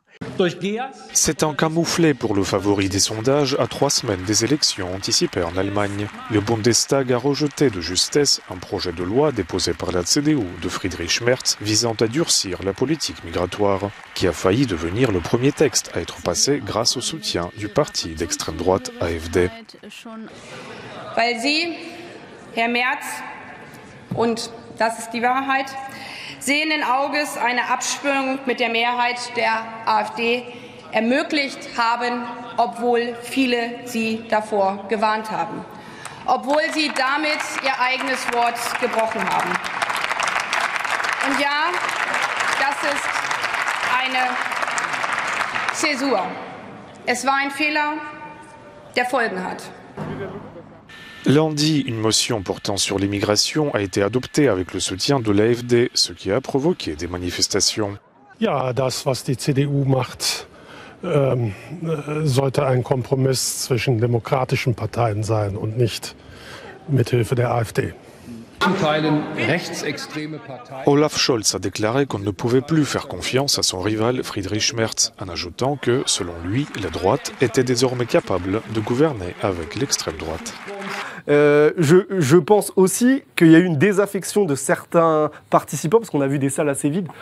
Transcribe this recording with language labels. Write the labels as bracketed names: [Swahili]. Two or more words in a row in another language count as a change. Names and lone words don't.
[French] C'est un camouflet pour le favori des sondages à 3 semaines des élections anticipées en Allemagne. Le Bundestag a rejeté de justesse un projet de loi déposé par la CDU de Friedrich Merz visant à durcir la politique migratoire, qui a failli devenir le premier texte à être passé grâce au soutien du parti d'extrême droite AfD. [German] Weil Sie, Herr Merz, und das ist die Wahrheit, sehenden Auges eine Abstimmung mit der Mehrheit der AfD ermöglicht haben, obwohl viele sie davor gewarnt haben, obwohl sie damit ihr eigenes Wort gebrochen haben. Und ja, das ist eine Zäsur. Es war ein Fehler, der Folgen hat. [French] Lundi, une motion portant sur l'immigration a été adoptée avec le soutien de l'AfD, ce qui a provoqué des manifestations. [German] Ja, das, was die CDU macht, sollte ein Kompromiss zwischen demokratischen Parteien sein und nicht mithilfe der AfD. [French] Olaf Scholz a déclaré qu'on ne pouvait plus faire confiance à son rival Friedrich Merz, en ajoutant que, selon lui, la droite était désormais capable de gouverner avec l'extrême droite. Je pense aussi qu'il y a eu une désaffection de certains participants, parce qu'on a vu des salles assez vides.